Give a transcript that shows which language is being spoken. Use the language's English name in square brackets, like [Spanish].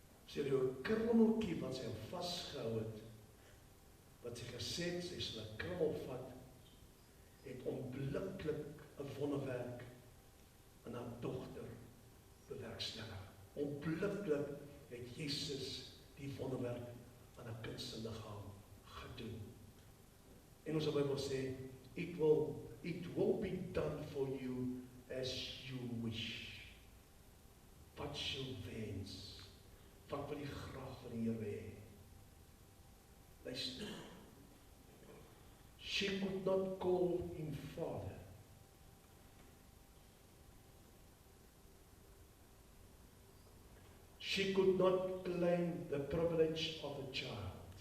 [Afrikaans] Sê jy 'n krummeltjie wat sy vasgehou het, wat sy gesê het, sy sal 'n krummel vat, het onmiddellik 'n wonderwerk in haar dogter bewerkstellig. Onmiddellik het Jesus die wonderwerk aan 'n kind se liggaam gedoen. En ons Bybel sê, [English] it will be done for you as you wish. [Afrikaans] Wat jy wens, wat wil jy graag van die Here hê? Luister. [English] She could not call him father. She could not claim the privilege of a child.